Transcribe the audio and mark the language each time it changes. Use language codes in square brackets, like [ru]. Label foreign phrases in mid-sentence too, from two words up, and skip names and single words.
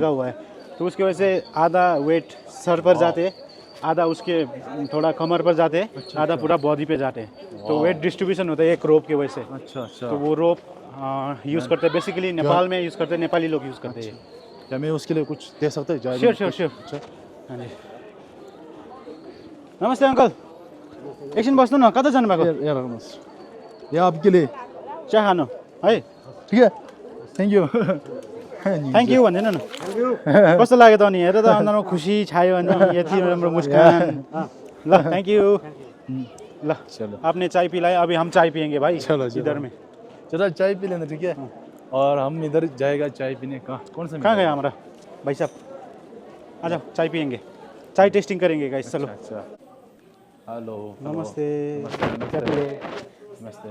[hi] लगा हुआ है, तो उसकी वजह से आधा वेट सर पर जाते हैं, आधा उसके थोड़ा कमर पर जाते हैं, आधा पूरा बॉडी पे जाते हैं। तो [en] weight distribution [hi] होता है एक रोप की वजह से। अच्छा अच्छा तो वो [en] rope use [hi] करते हैं बेसिकली नेपाल में यूज़ करते हैं, नेपाली लोग यूज़ करते हैं। क्या मैं उसके लिए कुछ दे सकता हूँ? श्योर। हाँ जी नमस्ते अंकल, [ne] एकछिन बस्नु न, कता जानु भएको? [hi] यार ये आपके लिए [ne] चिया खानु है? [hi] ठीक है [en] thank you. thank you [ne] भन्दैन न कस्तो लाग्यो त अनि हेर त अनुहारमा खुसी छायो अनि यति राम्रो मुस्कान ल [en] thank you [ne] ल [hi] चलो आपने चाय पिलाया अभी हम चाय पियेंगे भाई चलो, चलो। इधर में चलो चाय पी लेना ठीक है और हम इधर जाएगा चाय पीने कहाँ कौन सा कहाँ गया हमारा भाई साहब आ जाओ चाय पियेंगे चाय टेस्टिंग करेंगे गाइस चलो अच्छा हेलो नमस्ते नमस्ते